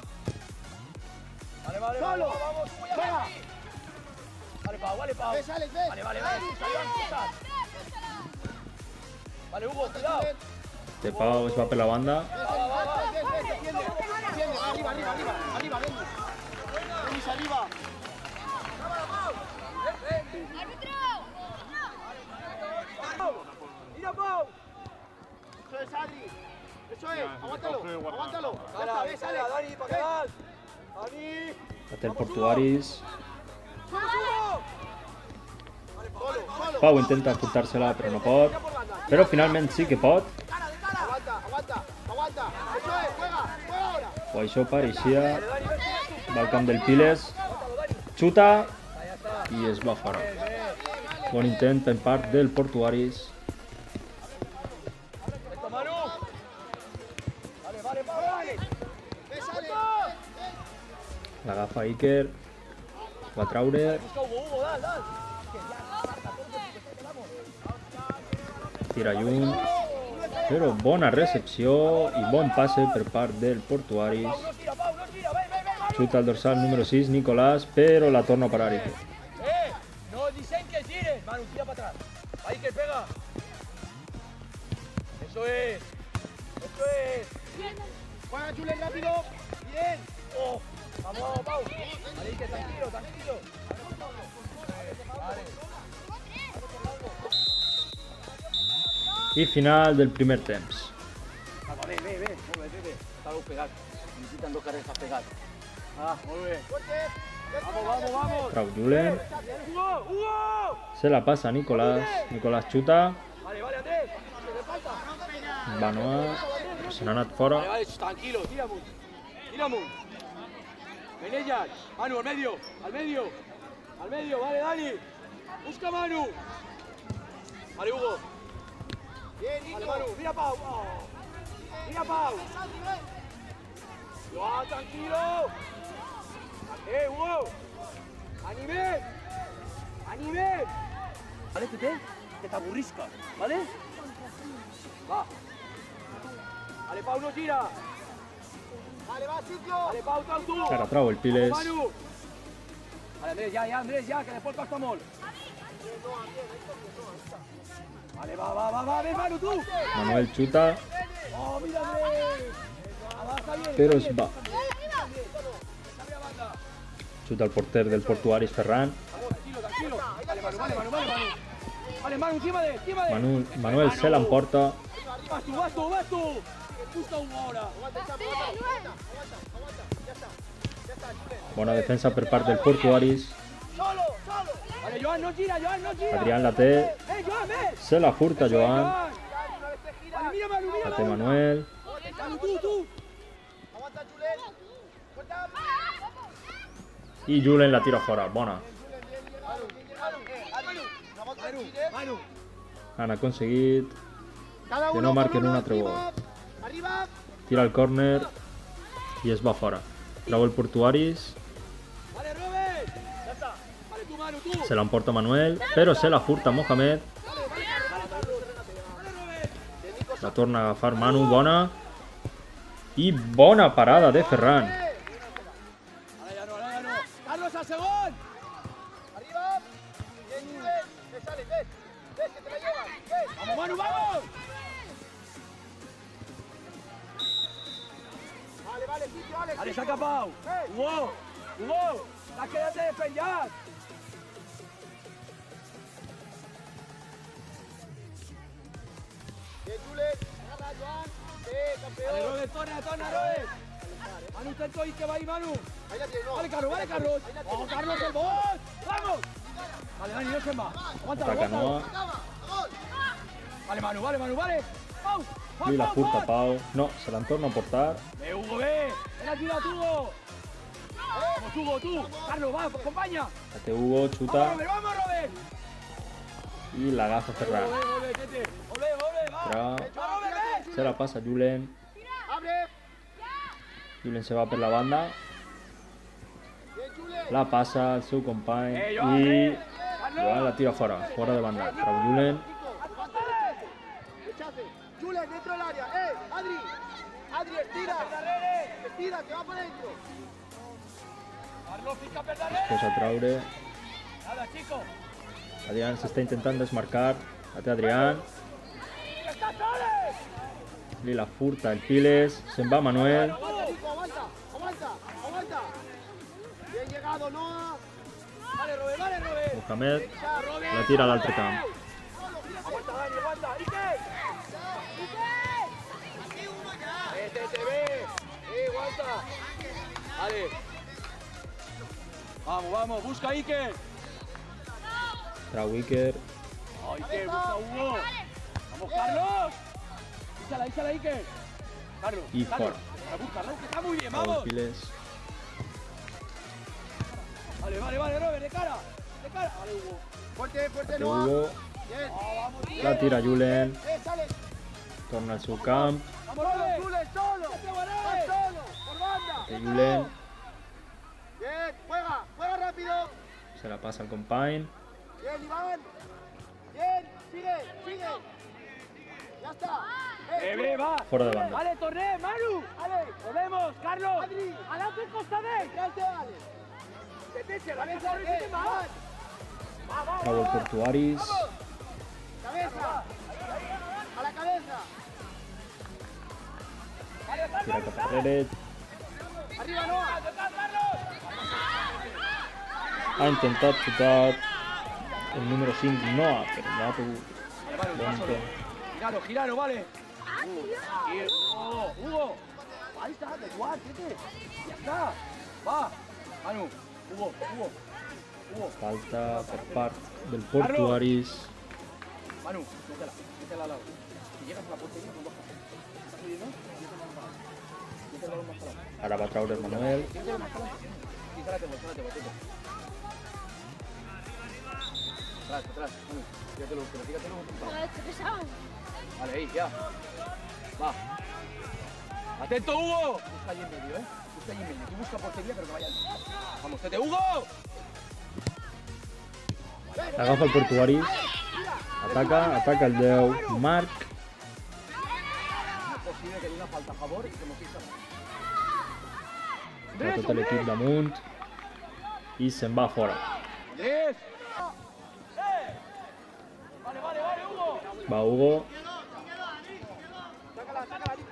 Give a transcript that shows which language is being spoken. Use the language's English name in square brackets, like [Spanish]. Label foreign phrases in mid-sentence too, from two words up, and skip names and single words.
[Spanish] Vale, Solo. vamos, Hugo, ya Venga. aquí. Vale, Pau. [Catalan] Ves, Alex, ves. [Spanish] Vale. Vale, Hugo, cuidado. [Catalan] De Pau es va per la banda. [Spanish] Ves, defiende. Arriba, Denis. Denis, arriba. Mira, Pau. Eso es, Adri. Eso es, aguántalo. Ya Dale, está, ves, sale, Alex. Dani, para que vas. Dani. [Catalan] La té el Portuaris. [Spanish] Solo. [Catalan] Pau intenta portar-se-la però no pot. Però finalment sí que pot. [Spanish] Aguanta. Eso es, juega ahora. [Catalan] O això pareixia. Va al camp del Piles. Xuta. I es va fora. Bon intent per part del Portuaris. [Spanish] Esto, Manu. Vale, Pau, dale. [Catalan] Ves, Alex. L'agafa Iker. Va traure. [Spanish] Busca Hugo, dale. [Catalan] Tira lluny. Però bona recepció i bon passe per part del Portuaris. [Spanish] No tira, Pau, ven. [Catalan] Xuta al dorsal número 6, Nicolás, però la torna a parar Iker. [Spanish] No dicen que tires. Manu, tira para atrás. Ahí que pega. Eso es. Juega, Julen, rápido. Bien. Oh, vamos, Pau. Vale, que tranquilo. Vale. [Catalan] I final del primer temps. [Spanish] Ve. Está algo pegado. Necesitan 2 carreras para pegar. Muy bien. Vamos. [Catalan] Trau Julen. Hugo. Se la passa a Nicolás. Nicolás xuta. [Spanish] Vale, Andrés. [Catalan] Banoa. Se n'ha anat fora. [Spanish] Vale, tranquilo. Tira Mun. Ven ellas. Manu, al medio. Vale, Dani. Busca Manu. Vale, Hugo. Bien, Vale, Nico. Manu. Mira, Pau. Tranquilo. Hugo. Anime. Vale, que te aburrisca, ¿vale? Va. Vale, Pau, no tira. Vale, va, sitio. Vale, Pau, tú. [Catalan] Ara trau el Piles. [Spanish] Vamos, Manu. Vale, Andrés, ya, que después pasa molt. Vale, va, ven, Manu, tú. [Catalan] Manuel xuta, [Spanish] Oh, mira, Andrés. Está bien. [Catalan] però es va. Xuta el porter del Portuaris, Ferran. [Spanish] Vamos, tranquilo. Vale, Manu. Vale, Manu, encima de. [Catalan] Manuel se l'emporta. [Spanish] Vas tú. Busca Hugo ahora. Aguanta. Ya está. [Catalan] Bona defensa per part del Portuaris. [Spanish] Solo, solo. Vale, Joan, no gira, Joan, no gira. [Catalan] Adrián la té. [Spanish] Joan, ven. [Catalan] Se la furta Joan. [Spanish] Una vez te giras. Vale, mira, Manu, mira, [Catalan] La té Manuel. [Spanish] Manu, tú. Aguanta, Julen. Suelta. [Catalan] I Julen la tira fora. Bona. [Spanish] Manu. [Catalan] Han aconseguit [Spanish] Cada que uno [Catalan] no marquen [Spanish] con un uno [Catalan] altre gol. [Spanish] Arriba. [Catalan] Tira el córner i es va fora. Treu el Portuaris. [Spanish] Vale, Robert. Ya está. Vale, tú, Manu, tú. [Catalan] Se l'emporta Manuel, però se la furta Mohamed. La torna a agafar Manu, bona. I bona parada de Ferran. [Spanish] Ahora ya no. Carlos, al segundo. Arriba. Bien, Julen. Te sales, ves. Ves que te la llevas. Ves. Vamos, Manu, vamos. Vale, sitio, Alex. Vale, sitio. saca Pau. Hugo. Quédate de pelear. Bien, Julen. Agarra, Joan. Vale, Campeón. [Catalan] Robert, torna, Robert. [Spanish] Manu, intento ir que va ahí, Manu. Ahí la tienes, no. Vale, Carlos. Vamos, Carlos, el bot. Vamos. Vale, Dani, no se más. Aguántalo, Ataca aguántalo. Noah. Acaba. Gol. Vale, Manu, vale. Pau. [Catalan] I la furta Pau. No, se la torna a portar. [Spanish] Hugo, ve. Ven aquí, Hugo. Vamos, Hugo, tú. Carlos, va, acompaña. [Catalan] La té Hugo, xuta [Spanish] Vamos, Robert. [Catalan] i l'agafa Ferran. [Spanish] Volve, Tete. Volve, va. [Catalan] Però [Spanish] Va, Robert, ve. [Catalan] se la passa Julen. [Spanish] Abre. [Catalan] Julen se va per la banda. [Spanish] Bien, Julen. [Catalan] La passa al seu company Joan, i Joan la tira fora. Fora de banda. Treu Julen. [Spanish] Rechace. Julen, dentro del área. Adri. Adri, estira. Estira, que va para adentro. [Catalan] Carlos, pica per darrere. Posa a traure. [Spanish] Nada, chico. [Catalan] Adrián s'està intentant desmarcar. La té Adrián. [Spanish] ¡Está Soles! [Catalan] Li la furta el Piles. Se'n va Manuel. [Spanish] Aguanta, Nico, aguanta. Bien llegado, Noah. Vale, Robert. Mohamed la tira a l'altre camp. Aguanta, Dani, aguanta. ¡Ike! Te ve. Aguanta. Vale. Vamos, busca a Iker. [Catalan] Trau Iker. [Spanish] Iker, busca a Hugo. Vamos, Carlos. Íchala, Iker. Carlos. Y Carlos. fuera. Busca, que está muy bien, [Catalan] Trau el [Spanish] vamos. [Catalan] Piles. [Spanish] Vale, Robert, de cara. Vale, Hugo. Fuerte, [Catalan] La té Noah. [Spanish] Hugo. Bien. Vamos, [Catalan] La tira Julen. [Spanish] Sale. [Catalan] Torna al seu camp. [Spanish] Vamos, Robert. Julen, solo. Va solo. Por banda. [Catalan] Té Julen. [Spanish] Bien, juega rápido. [Catalan] Se la passa al company. [Spanish] Bien, Iván. Bien, sigue. Ya está. Ve, va. [Catalan] Fora de banda. [Spanish] Vale, torné, Manu. Vale, volvemos, Carlos. Adri. Adelante, Costadé. Entrante, Ale. Cabeza, [Catalan] Trau el Portuaris. [Spanish] Cabeza. A la cabeza. [Catalan] Tira cap enrere. [Spanish] Arriba, Noah. [Catalan] Ha intentat xutar el número 5 Noah, però no ha pogut. Bon intent. [Spanish] Giralo, vale. Hugo. Ahí está, de igual, Tete. Ya está. Va. Manu, Hugo. [Catalan] Falta per part del Portuaris. [Spanish] Manu, métela al lado. Si llegas a la portería, no bajas. ¿Estás oyendo? Métela el balón más para adelante. [Catalan] Ara va traure Manuel. [Spanish] Métela más para adelante. Sí, trátelo, Tete. Atrás, Manu. Tírátelo, Vale, ahí, ya. Va. ¡Atento, Hugo! Busca ahí en medio, Busca ahí en medio. Tú busca portería, pero que vaya. Vamos, Tete, Hugo. [Catalan] Agafa el Portuaris. Ataca el 10 Marc. [Spanish] No es posible que haya una falta a favor y que no quita. [Catalan] Va tot l'equip damunt. I se'n va fora. [Spanish] Andrés. Vale, Hugo. Va Hugo. Sácala, Nico.